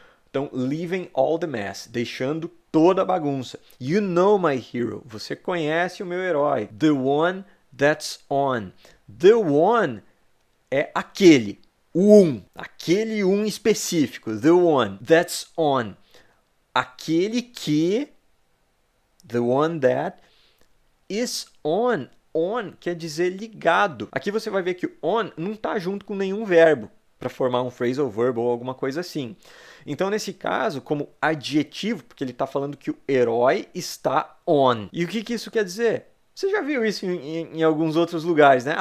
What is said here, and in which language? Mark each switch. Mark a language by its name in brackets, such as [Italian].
[Portuguese] Então, [English] leaving all the mess, [Portuguese] deixando toda a bagunça. [English] You know my hero, [Portuguese] você conhece o meu herói. [English] The one that's on. The one [Portuguese] é aquele, o aquele específico. [English] The one that's on. [Portuguese] Aquele que, [English] the one that is on. [Portuguese] On quer dizer ligado. Aqui você vai ver que o on não está junto com nenhum verbo para formar um phrasal verb ou alguma coisa assim. Então, nesse caso, como adjetivo, porque ele está falando que o herói está on. E o que isso quer dizer? Você já viu isso em alguns outros lugares, né?